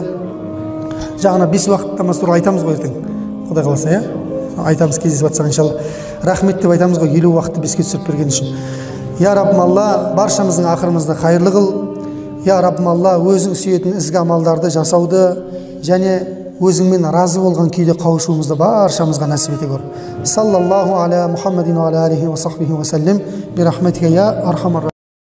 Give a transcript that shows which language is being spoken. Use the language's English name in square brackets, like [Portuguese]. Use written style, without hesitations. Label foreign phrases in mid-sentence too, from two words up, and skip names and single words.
[Kazakh] Жағына 5 уақыт намаз туралы айтамыз ғой ертең, Құдай қаласа, айтамыз кездесіп жатсақ иншалла. Рахмет деп айтамыз ғой 50 уақытты 5-ке түсіріп берген үшін. Я Раббым Алла, баршамыздың ақырымызды қайырлы қыл. Я Раббым Алла, өзің сүйетін ізгі амалдарды жасауды және өзіңмен разы болған күйде қауышуымызды баршамызға нәсіп ете көр. [Arabic] صلى الله على محمد وعلى عليه وصحبه وسلم. برحمتك يا أرحم